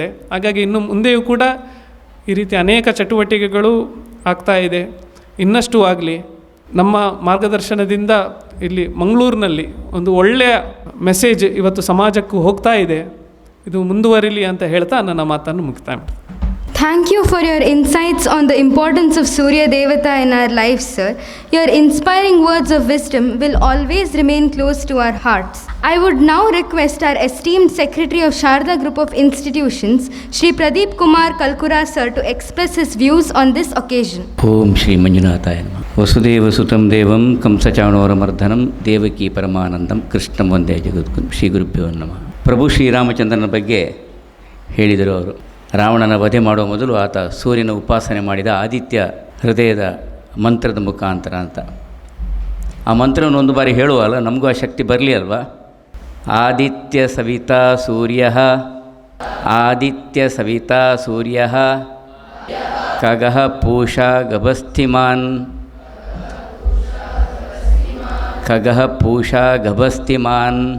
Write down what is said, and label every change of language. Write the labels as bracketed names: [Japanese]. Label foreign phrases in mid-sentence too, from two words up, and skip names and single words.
[Kannada] ಹಾಗಾಗಿ ಇನ್ನು ಮುಂದೆಯೂ ಕೂಡ ಈ ರೀತಿ ಅನೇಕ ಚಟುವಟಿಕೆಗಳು ಆಗ್ತಾ ಇದೆ, ಇನ್ನಷ್ಟು ಆಗಲಿ. ನಮ್ಮ ಮಾರ್ಗದರ್ಶನದಿಂದ ಇಲ್ಲಿ ಮಂಗಳೂರಿನಲ್ಲಿ ಒಂದು ಒಳ್ಳೆಯ ಮೆಸೇಜ್ ಇವತ್ತು ಸಮಾಜಕ್ಕೂ ಹೋಗ್ತಾ ಇದೆ. ಇದು ಮುಂದುವರಿಲಿ ಅಂತ ಹೇಳ್ತಾ ನನ್ನ ಮಾತನ್ನು ಮುಕ್ತಾಯ ಮಾಡ್ತೀನಿ. [English] Thank you for your insights on the importance of Surya Devata in our lives, sir. Your inspiring words of wisdom will always remain close to our hearts. I would now request our esteemed Secretary of Sharda Group of Institutions, Shri Pradeep Kumar Kalkura, sir, to express his views on this occasion. [Sanskrit] ॐ श्री मञ्जुनाथाय नमः। वसुदेव सुतं देवं कंसचाणूर देवकी परमानन्दं कृष्णं वन्दे जगद्गुरु श्री गुरुभ्यो नमः. [Kannada] ಪ್ರಭು ಶ್ರೀರಾಮಚಂದ್ರನ ಬಗ್ಗೆ ಹೇಳಿದರು ಅವರು. ರಾವಣನ ವಧೆ ಮಾಡುವ ಮೊದಲು ಆತ ಸೂರ್ಯನ ಉಪಾಸನೆ ಮಾಡಿದ ಆದಿತ್ಯ ಹೃದಯದ ಮಂತ್ರದ ಮುಖಾಂತರ ಅಂತ. ಆ ಮಂತ್ರವನ್ನು ಒಂದು ಬಾರಿ ಹೇಳುವಲ್ಲ, ನಮಗೂ ಆ ಶಕ್ತಿ ಬರಲಿ ಅಲ್ವಾ. [Sanskrit] ಆದಿತ್ಯ ಸವಿತಾ ಸೂರ್ಯ, ಆದಿತ್ಯ ಸವಿತಾ ಸೂರ್ಯ, ಖಗಃ ಪೂಷಾ ಗಭಸ್ತಿಮಾನ್, ಖಗಃ ಪೂಷಾ ಗಭಸ್ತಿಮಾನ್,